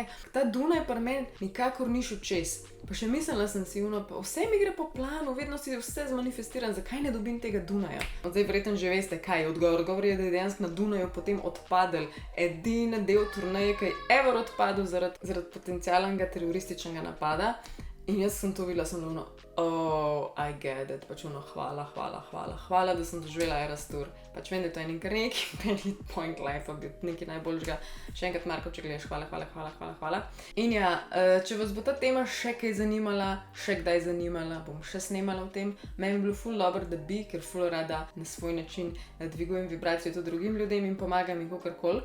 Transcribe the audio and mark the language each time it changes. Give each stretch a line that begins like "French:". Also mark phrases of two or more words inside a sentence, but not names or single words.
Slovenian: Ta Dunaj pri meni nikakor ni šel čez. Pa še mislila sem si, pa vse mi gre po planu, vedno si vse zmanifestiram, zakaj ne dobim tega Dunaja? Zdaj verjetno že veste, kaj je odgovor. Odgovor je, da je dejansko na Dunaju potem odpadel edini del turneje, ki je ever odpadel zaradi potencialnega terorističnega napada. In jaz sem to videla, sem bilo,
English: oh, I get it,
Slovenian: pač hvala, da sem doživela Eras Tour. Pač vem, da to je kar neki
English: point life,
Slovenian: nekaj najboljšega. Še enkrat, Marko, če gledaš, hvala. In ja, če vas bo ta tema še kaj zanimala, še kdaj zanimala, bom še snemala o tem. Meni je bilo ful dobro, da bi, ker ful rada na svoj način dvigujem vibracijo tudi drugim ljudem in pomagam in kakorkoli.